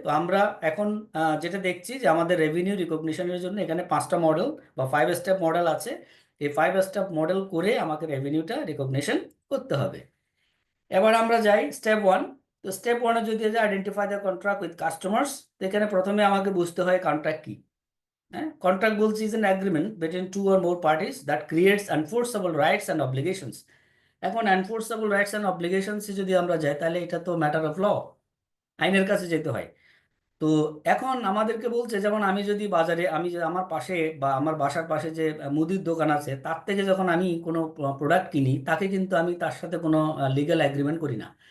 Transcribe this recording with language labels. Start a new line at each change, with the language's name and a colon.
Bangla: তো আমরা এখন যেটা দেখছি যে আমাদের রেভিনিউ রিকগনিশনের জন্য এখানে 5টা মডেল বা 5 স্টেপ মডেল আছে। এই 5 স্টেপ মডেল করে আমাকে রেভিনিউটা রিকগনিশন করতে হবে। এবার আমরা যাই স্টেপ 1। তো স্টেপ 1-এ যদি
English: identify the contract with customers,
Bangla: তো এখানে প্রথমে আমাকে বুঝতে হয় কন্ট্রাক্ট কি।
English: হ্যাঁ,
Bangla: কন্ট্রাক্ট বলছি
English: Is an agreement between 2 or more parties that creates enforceable rights and obligations।
Bangla: এখন
English: enforceable rights and obligations
Bangla: যদি আমরা যাই, তাহলে এটা তো
English: matter of law,
Bangla: আইনের কাছে যেতে হয়। তো এখন আমাদেরকে বলছে, যেমন আমি যদি বাজারে, আমি যে আমার পাশে বা আমার বাসার পাশে যে মুদির দোকান আছে, তার থেকে যখন আমি কোনো প্রোডাক্ট কিনি, তাকে কিন্তু আমি তার সাথে কোনো লিগ্যাল এগ্রিমেন্ট করি না।